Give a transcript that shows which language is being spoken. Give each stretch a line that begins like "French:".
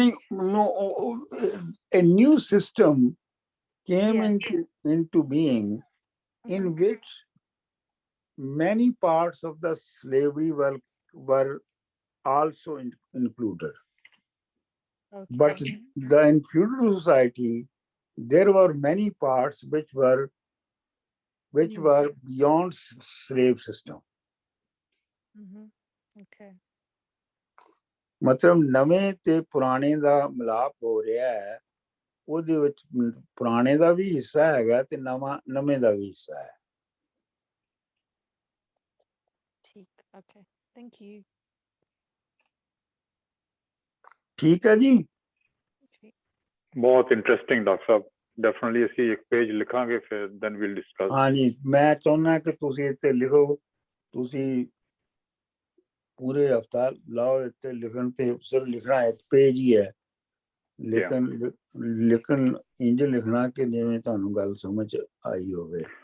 English: No, a new system came into being in which many parts of the slavery were also included. Okay. But in feudal society, there were many parts which were beyond slave system. Okay.
Punjabi: ਮਤਲਬ ਨਵੇਂ ਤੇ ਪੁਰਾਣੇ ਦਾ ਮਿਲਾਪ ਹੋ ਰਿਹਾ ਹੈ, ਉਹਦੇ ਵਿੱਚ ਪੁਰਾਣੇ ਦਾ ਵੀ ਹਿੱਸਾ ਹੈਗਾ ਤੇ ਨਵੇਂ ਦਾ ਵੀ ਹਿੱਸਾ ਹੈ।
English: ठीक, okay, thank you.
Hindi: ठीक है जी।
English: Okay.
Punjabi: ਬਹੁਤ ਇੰਟਰਸਟਿੰਗ ਡਾਕਟਰ ਸਾਹਿਬ, ਡੈਫੀਨਿਟਲੀ ਅਸੀਂ ਇੱਕ ਪੇਜ ਲਿਖਾਂਗੇ,
English: ਫਿਰ then we'll discuss.
Punjabi: ਹਾਂਜੀ, ਮੈਂ ਚਾਹੁੰਦਾ ਕਿ ਤੁਸੀਂ ਇੱਥੇ ਲਿਖੋ, ਤੁਸੀਂ ਪੂਰੇ ਹਫਤਾ ਲਾਓ ਇੱਥੇ ਲਿਖਣ ਤੇ, ਸਿਰਫ ਲਿਖਣਾ ਇੱਕ ਪੇਜ ਹੀ ਹੈ, ਲੇਕਿਨ ਇੰਜ ਲਿਖਣਾ ਕਿ ਜਿਵੇਂ ਤੁਹਾਨੂੰ ਗੱਲ ਸਮਝ ਆਈ ਹੋਵੇ।